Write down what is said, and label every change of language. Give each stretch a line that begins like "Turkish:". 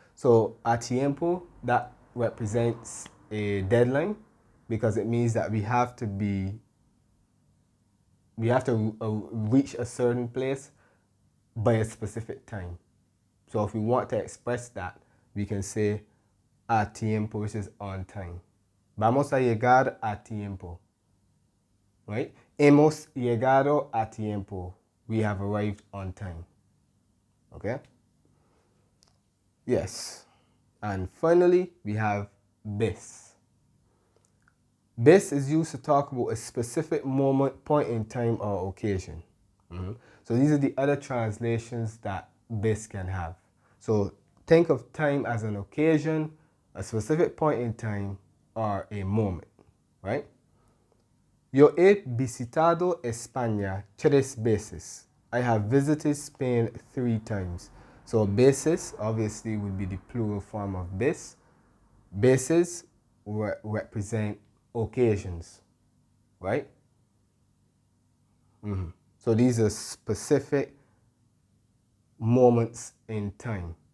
English: So a tiempo, that represents a deadline because it means that we have to reach a certain place by a specific time. So if we want to express that, we can say a tiempo, which is on time.
Spanish: Vamos a llegar a tiempo, right? Hemos llegado a tiempo.
English: We have arrived on time, okay? Yes. And finally, we have this. This is used to talk about a specific moment, point in time, or occasion. So these are the other translations that this can have. So think of time as an occasion, a specific point in time, or a moment, right?
Spanish: Yo he visitado España 3 veces.
English: I have visited Spain 3 times. So veces obviously would be the plural form of this. Veces represent occasions, right? So these are specific moments in time.